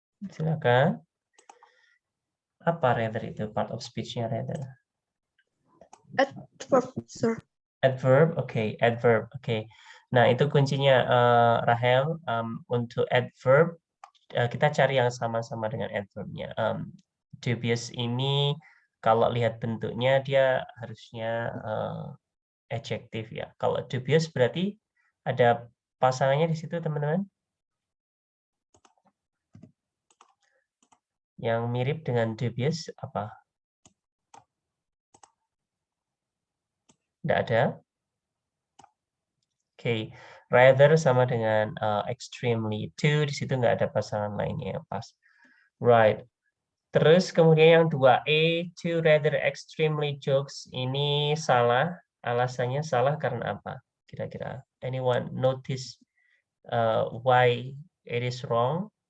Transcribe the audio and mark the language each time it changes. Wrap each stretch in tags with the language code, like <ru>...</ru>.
<id>Silakan. Apa rather itu</id> <en>part of speech-</en> <id>nya rather?</id> <en>Adverb, sir. Adverb, okay, adverb, okay.</en> <id>Nah itu kuncinya Rahel. Untuk adverb kita cari yang sama-sama dengan adverbnya. Dubious ini kalau lihat bentuknya dia harusnya adjektif ya. Kalau dubious berarti ada pasangannya di situ teman-teman. Yang mirip dengan dubious apa? Tidak ada. Oke, rather sama dengan extremely. Two di situ nggak ada pasangan lainnya yang pas.</id> <en>Right.</en> <id>Terus kemudian yang 2E,</id> <en>two rather extremely jokes</en> <id>ini salah. Alasannya salah karena apa? Kira-kira.</id> <en>Anyone notice why it is wrong?</en>